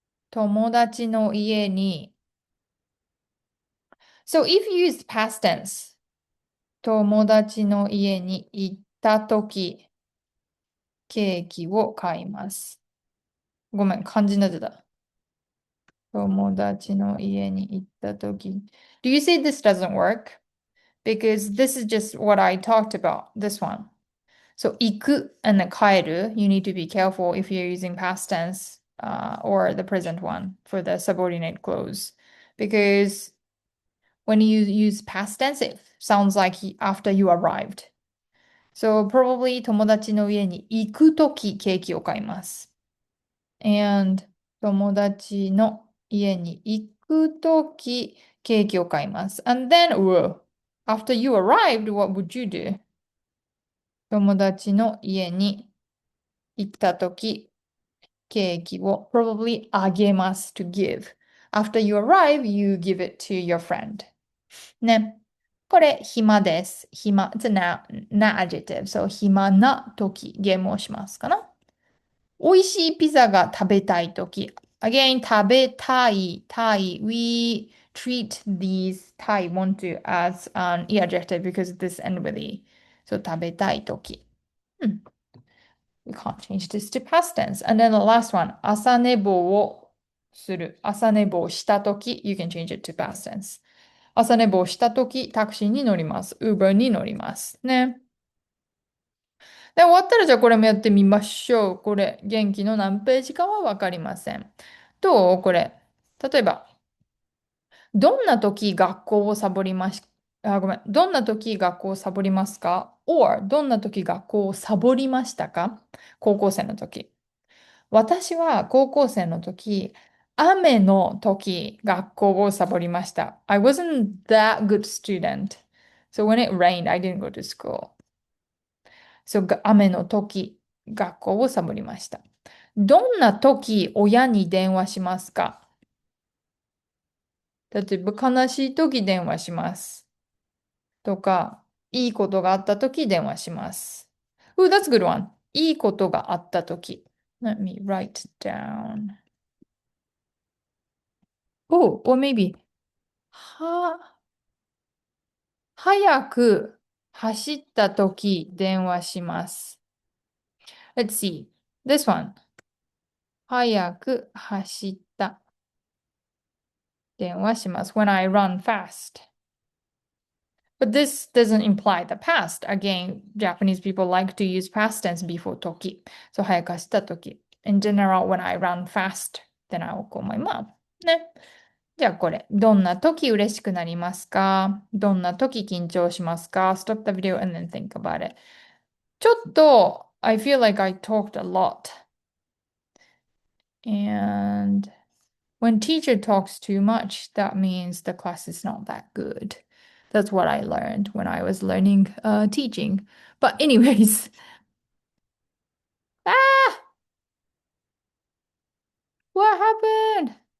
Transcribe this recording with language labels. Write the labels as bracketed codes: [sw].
[ja] 友達の家に [en] So if you use past tense, [ja] 友達の家に行ったとき、ケーキを買います。ごめん、漢字になってた。友達の家に行ったとき。 [en] Do you say this doesn't work? Because this is just what I talked about, this one. So 行く and then 帰る. You need to be careful if you're using past tense or the present one for the subordinate clause. Because when you use past tense, it sounds like after you arrived. So probably [ja] 友達の家に行くときケーキを買います。 And 友達の家に行くときケーキを買います。 [en] And then, after you arrived, what would you do? [ja] 友達の家に行ったときケーキを probably あげます to give. [en] After you arrive, you give it to your friend. [ja] ね。これ、暇です。暇。 [en] It's a na adjective. [ja] So, 暇な時、ゲームをしますかな。美味しいピザが食べたいとき。 Again, 食べたい、たい。 [en] We treat these たい want to as an adjective because this end with e. [ja] So 食べたいとき。 [en] We can't change this to past tense. And then the last one, [ja] 朝寝坊をする。朝寝坊したとき。 [en] You can change it to past tense. [ja] 朝寝坊したとき、タクシーに乗ります。Uber に乗ります。ね。で、終わったらじゃあこれもやってみましょう。これ、元気の何ページかはわかりません。どうこれ。例えば、どんな時学校をサボりまし、あ、ごめん。どんな時学校をサボりますか？or どんな時学校をサボりましたか？高校生の時。私は高校生の時、雨の時学校をサボりました。 [en] I wasn't that good student. So when it rained, I didn't go to school. [ja] So 雨の時学校をサボりました。どんな時親に電話しますか？例えば悲しい時電話します。とか、いいことがあった時電話します。 [en] Oh, that's a good one. [ja] いいことがあった時。 [en] Let me write down. Oh, or maybe [ja] は、早く走った時電話します。 [en] Let's see. This one. [ja] 早く走った電話します。 [en] When I run fast. But this doesn't imply the past. Again, Japanese people like to use past tense before toki. So 早く走った時。In general, when I run fast, then I will call my mom. ね。 [ja] じゃあこれ。どんな時嬉しくなりますか？どんな時緊張しますか？ [en] Stop the video and then think about it. ちょっと、I feel like I talked a lot. And when teacher talks too much, that means the class is not that good. That's what I learned when I was learning teaching. But anyways, ah, what happened?